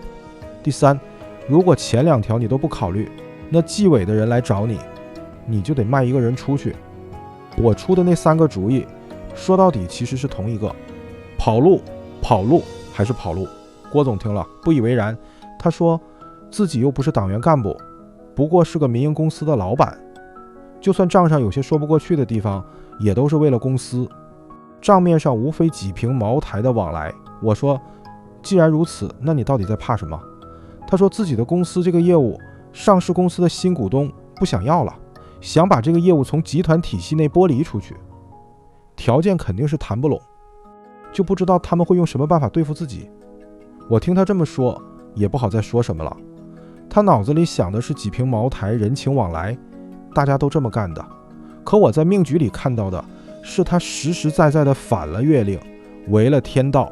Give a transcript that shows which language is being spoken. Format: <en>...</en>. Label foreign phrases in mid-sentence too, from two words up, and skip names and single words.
<zh>第三，如果前2條你都不考慮，那紀委的人來找你，你就得賣一個人出去。我出的那3個主意，說到底其實是同一個：跑路，跑路，還是跑路。郭總聽了不以為然，他說自己又不是黨員幹部，不過是個民營公司的老板，就算賬上有些說不過去的地方，也都是為了公司，賬面上無非幾瓶茅台的往来。我說既然如此，那你到底在怕什麼？他說自己的公司这個業務，上市公司的新股東不想要了，想把這個業務從集團體系內剝離出去，條件肯定是談不攏，就不知道他們會用什麼辦法對付自己。我聽他這麼說，也不好再說什麼了。他腦子裡想的是幾瓶茅台，人情往來，大家都這麼幹的。可我在命局裡看到的是他實實在在的反了月令，違了天道。</zh>